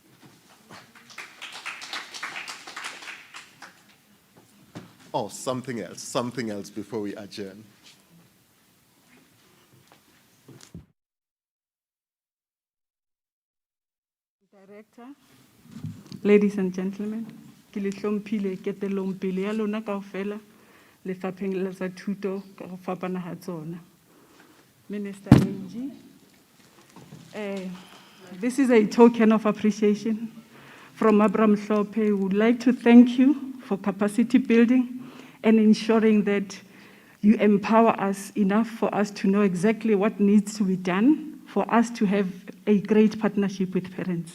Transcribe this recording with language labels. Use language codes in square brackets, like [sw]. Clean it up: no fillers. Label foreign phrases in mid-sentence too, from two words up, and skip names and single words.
[en] Oh, something else before we adjourn. Director, ladies and gentlemen, [tn] ke le hlomphile ketelong pele ya lona kaofela lefapheng la tsa thuto ka go fapana ha tsona. [en] Minister Angie, this is a token of appreciation from Abram Hlophe. We would like to thank you for capacity building and ensuring that you empower us enough for us to know exactly what needs to be done for us to have a great partnership with parents.